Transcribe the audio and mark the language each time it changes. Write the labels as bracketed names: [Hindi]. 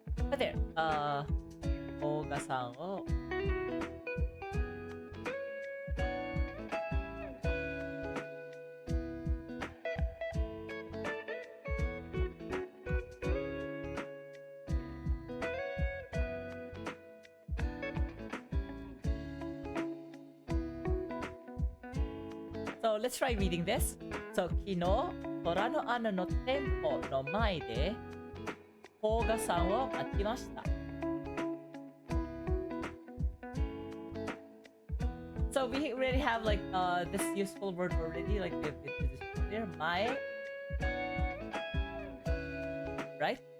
[English] But there, Kolga-sanをSo let's try reading this. [Japanese] So 昨日虎の穴の店舗の前でKolgaさんを待ちました。 [English] So we already have like this useful word already, like we have been this earlier. Mae, right?